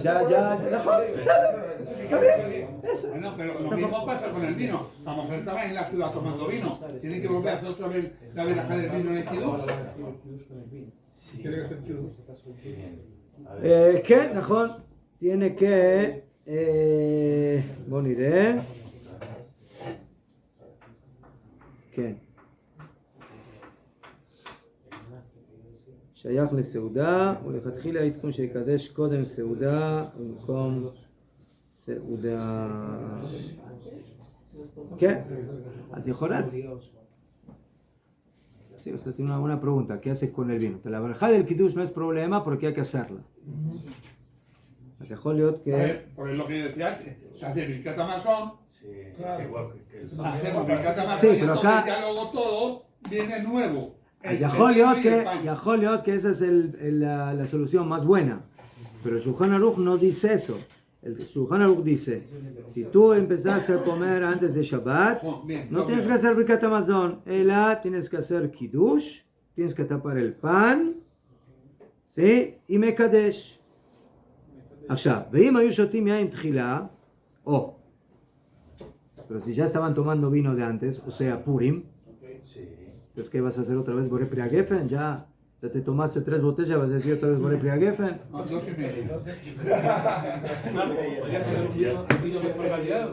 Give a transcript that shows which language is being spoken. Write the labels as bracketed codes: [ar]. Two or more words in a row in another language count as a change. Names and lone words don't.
[es] Ya. Está bien. Eso. bueno, pero lo mismo pasa con el vino. La mujer estaba en la ciudad tomando vino. Tienen que volver a hacer otra vez la veraja del vino en el kiddush. Tiene que ser kiddush. ¿Qué? Najón tiene que... [he] בואו נראה. כן. שייך לסעודה, ולכתחילה העדכון שיקדש קודם סעודה במקום סעודה. כן? אז יכולה... [es] Sí, usted tiene una buena pregunta. ¿Qué hace con el vino? La braja del kiddush no es problema porque hay que hacerla. Se Por lo que decía antes, se hace [he] ברכת המזון, [es] Sí, es igual que el hacemos [he] ברכת המזון [es] Sí, y pero entonces acá- ya luego todo viene nuevo. El [he] יכול [es] vino [he] להיות [es] y el pan. que esa es la solución más buena. Pero el Shulchan Aruch no dice eso. El Shulchan Aruch dice, si tú empezaste a comer antes de Shabbat, no tienes que hacer [he] ברכת המזון. [es] Tienes que hacer Kiddush, tienes que tapar el pan, ¿sí? [he] Y Mekadesh. עכשיו, ואם היו שותים יין תחילה, [es] pero si ya estaban tomando vino de antes, o sea, Purim, Sí. entonces, ¿qué vas a hacer otra vez? [he] בורא פרי הגפן, [es] ya Ya te tomaste 3 botellas, vas a decir otra vez [he] בורא פרי הגפן. [es] No, 2,5. ¿Podría ser un vino de mejor calidad?